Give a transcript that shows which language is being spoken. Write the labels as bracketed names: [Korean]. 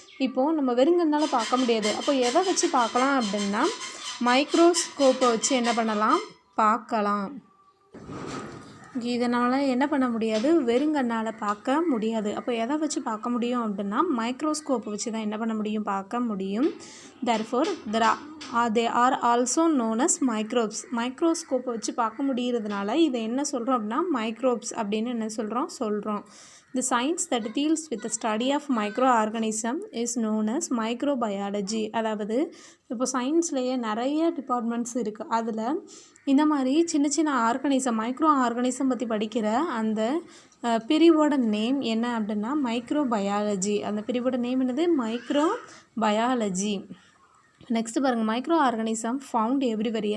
[Tamil] இப்போது நம்ம வெறுங்கனால் பார்க்க முடியாது. அப்போ எதை வச்சு பார்க்கலாம் அப்படின்னா மைக்ரோஸ்கோப்பை வச்சு என்ன பண்ணலாம், பார்க்கலாம். இதனால் என்ன பண்ண முடியாது, வெறுங்கண்ணால் பார்க்க முடியாது. அப்போ எதை வச்சு பார்க்க முடியும் அப்படின்னா மைக்ரோஸ்கோப்பை வச்சு தான் என்ன பண்ண முடியும், பார்க்க முடியும். [English] therefore they are also known as microbes. [Tamil] மைக்ரோஸ்கோப்பை வச்சு பார்க்க முடிகிறதுனால இதை என்ன சொல்கிறோம் அப்படின்னா மைக்ரோப்ஸ் அப்படின்னு என்ன சொல்கிறோம். [English] The science that deals with the study of microorganism is known as microbiology. [Tamil] அதாவது இப்போ சயின்ஸ்லேயே நிறைய டிபார்ட்மெண்ட்ஸ் இருக்குது. அதில் இந்த மாதிரி சின்ன சின்ன ஆர்கானிசம், மைக்ரோ ஆர்கானிசம் பற்றி படிக்கிற அந்த பிரிவோட நேம் என்ன அப்படின்னா மைக்ரோபயாலஜி. அந்த பிரிவோட நேம் என்னது, மைக்ரோபயாலஜி. நெக்ஸ்ட்டு பாருங்கள், [English] Microorganism found everywhere.